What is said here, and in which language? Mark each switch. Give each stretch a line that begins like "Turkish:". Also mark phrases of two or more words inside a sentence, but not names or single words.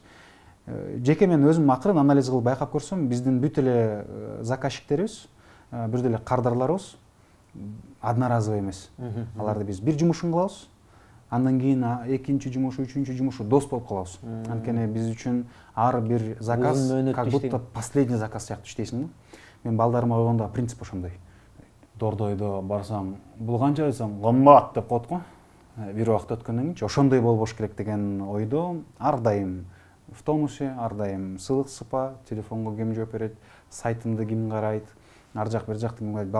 Kyrgyz: Жеке мен өзүм акырын анализ кылып байкап көрсөм, биздин бүт эле заказчиктерибиз, бир деле кардарларыбыз одноразовый эмес. Аларды биз бир жумушун кылабыз, андан кийин экинчи жумушу, үчүнчү жумушу дос болуп калабыз. Анткени биз үчүн ар бир заказ
Russian: как будто последний заказ
Kyrgyz: сыяктуу иштейсиң да. Мен балдарыма койгондо принцип ошондой. Дордойдо барсаң, бул канча десең, кымбат деп коет го. Бир убакыт өткөндөн кийин ошондой болбош керек деген ойдо ар дайым
Russian: в тонусе,
Kyrgyz: ар дайым сыйлык сыпа, телефонго ким жооп берет, сайтымды ким карайт, ар жак бир жакты ким карайт.